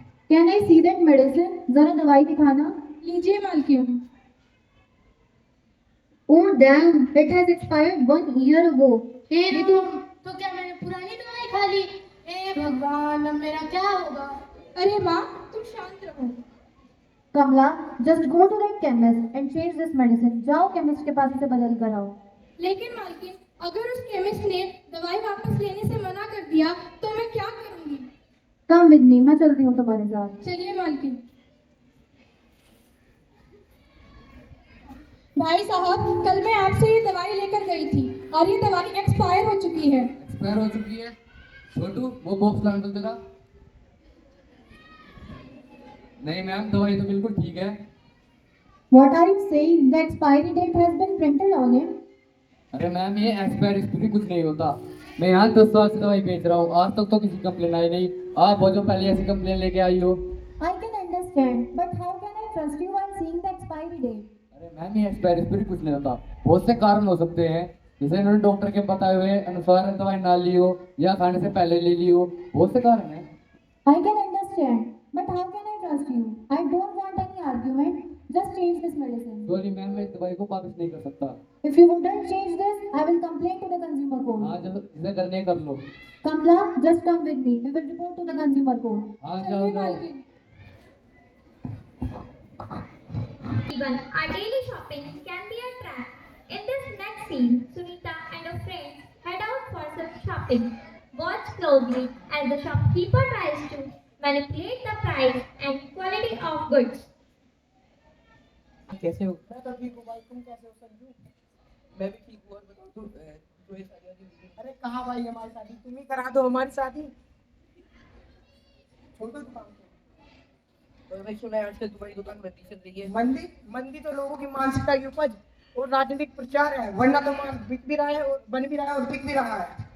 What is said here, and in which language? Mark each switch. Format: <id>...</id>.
<en>Can I see that medicine?</en> <hi>जरा दवाई दिखाना. लीजिए मालकिन.</hi> <en>Oh damn! It has expired 1 year ago.</en> <hi>हे तो क्या मैंने पुरानी दवाई खा ली? हे भगवान, अब मेरा क्या होगा? अरे माँ, तुम शांत रहो.</hi> <en>Kamla, just go to that chemist and change this medicine.</en> <hi>जाओ केमिस्ट के पास इसे बदल कर आओ. लेकिन मालकिन, अगर उस केमिस्ट ने दवाई वापस लेने से मना कर दिया तो मैं क्या करूंगी?</hi> <en>Come with me.</en> <hi>मैं चलती हूँ तुम्हारे साथ. चलिए मालकिन. भाई साहब, कल मैं आपसे ये दवाई लेकर गई थी और ये दवाई एक्सपायर हो चुकी है. एक्सपायर हो चुकी है? छोटू, वो बॉक्स लाने दो जरा. नहीं मैम, दवाई तो बिल्कुल ठीक है.</hi> <en>What are you saying? The expiry date has been printed on it.</en> <hi>अरे मैम, ये एक्सपायर एक्सपायरी कुछ नहीं होता. मैं यहाँ 10 साल से दवाई बेच रहा हूँ, आज तक तो किसी कंप्लेन आई नहीं. आप वो जो पहले ऐसी कंप्लेन लेके आई हो.</hi> <en>I can understand, but how can I trust you while seeing the expiry date?</en> <hi>अरे मैम, ये एक्सपायर एक्सपायरी कुछ नहीं होता. बहुत से कारण हो सकते हैं, जैसे इन्होंने डॉक्टर के बताए हुए अनुसार दवाई ना ली हो या खाने से पहले ले ली हो. बहुत से कारण हैं.</hi> <en>I can understand, but how can I trust you? I don't want any argument. Just change this medicine.</en> <hi>Sorry ma'am, मैं इस दवाई को वापस नहीं कर सकता.</hi> <en>If you wouldn't change this, I will complain to the consumer court.</en> <hi>हाँ, जब इसे करने कर लो. Kamla, just come with me. We will report to the consumer court. हाँ, जाओ चलिए जाओ. मालकिन.</hi> <en>Even our daily shopping can be a trap. In this next scene, Sunita and her friends head out for some shopping. Watch closely as the shopkeeper tries to manipulate the price and quality of goods.</en> <hi>कैसे हो? मैं तो ठीक हूँ भाई, तुम कैसे हो संजू? मैं भी ठीक हूँ. और बताओ तो ये शादी वादी हुई? अरे कहाँ भाई, हमारी शादी तुम ही करा दो. हमारी शादी छोड़ दो दुकान को. और भाई सुना है आजकल तुम्हारी दुकान मंदी चल रही है. मंदी मंदी तो लोगों की मानसिकता की उपज और राजनीतिक प्रचार है, वरना तो माल बिक भी रहा है और बन भी रहा है और बिक भी रहा है.</hi>